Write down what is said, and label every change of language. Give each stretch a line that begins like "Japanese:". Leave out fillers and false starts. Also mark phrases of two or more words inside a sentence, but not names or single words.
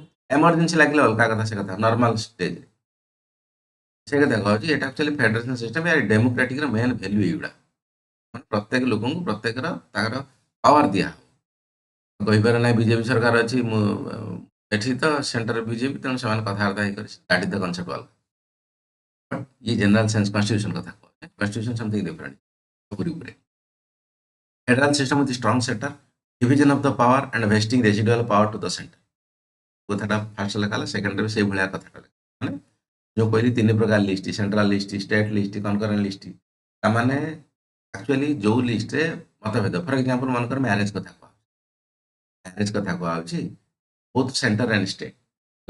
Odia: ଏମର୍ଜେନ୍ସି ଲାଗିଲେ ଅଲଗା କଥା, ସେ କଥା
English: normal stage
Odia: ସେ କଥା କହୁଛି। ଏଟା
English: actually federation system, democratic main value
Odia: ଏଇଗୁଡ଼ା। ମାନେ ପ୍ରତ୍ୟେକ ଲୋକଙ୍କୁ ପ୍ରତ୍ୟେକର ତାଙ୍କର ପାୱାର ଦିଆ କହିପାରେ ନାହିଁ ବିଜେପି ସରକାର ଅଛି, ମୁଁ ଏଠି ତ ସେଣ୍ଟର ବିଜେପି, ତେଣୁ ସେମାନେ କଥାବାର୍ତ୍ତା ହେଇକରି
English: that is the concept
Odia: ଅଲଗା।
English: ये general sense constitution
Odia: କଥା କହୁଛି।
English: constitution something different
Odia: ଉପରେ ଉପରେ।
English: federal system with strong centre, division of the power and vesting residual power to the centre.
Odia: कथाटा फास्ट ଲେଖା ହେଲା, ସେକେଣ୍ଡରେ ବି ସେଇ ଭଳିଆ କଥାଟା ଲେଖା। ମାନେ ଯୋଉ କହିଲି ତିନି ପ୍ରକାର ଲିଷ୍ଟ,
English: central list, state list, concurrent list.
Odia: ତାମାନେ ଆକ୍ଚୁଆଲି ଯୋଉ ଲିଷ୍ଟରେ ମତଭେଦ,
English: for example
Odia: ମନେକର ମ୍ୟାରେଜ କଥା କୁହା, ମ୍ୟାରେଜ କଥା କୁହାହଉଛି
English: both centre and state
Odia: ହେଲା।